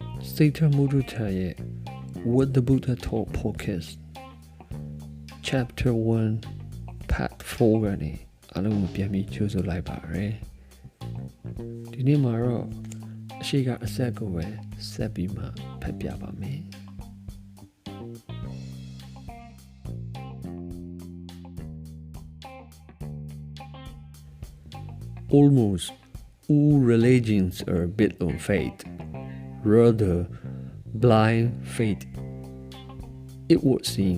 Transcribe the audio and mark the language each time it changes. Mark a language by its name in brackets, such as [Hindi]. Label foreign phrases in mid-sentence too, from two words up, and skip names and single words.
[Burmese] Satan Mudutaye, What the Buddha Taught Podcast, Chapter 1, Part 4 ကနေအားလုံးကိုပြန်ပြီးကြိုးဆိုလိုက်ပါရယ်ဒီနေ့မှာတော့အရှိကအဆက်ကိုပဲဆက်ပြီးမှဖတ်ပြပါမယ် [English] Almost all religions are built on faith, rather blind faith, it would seem.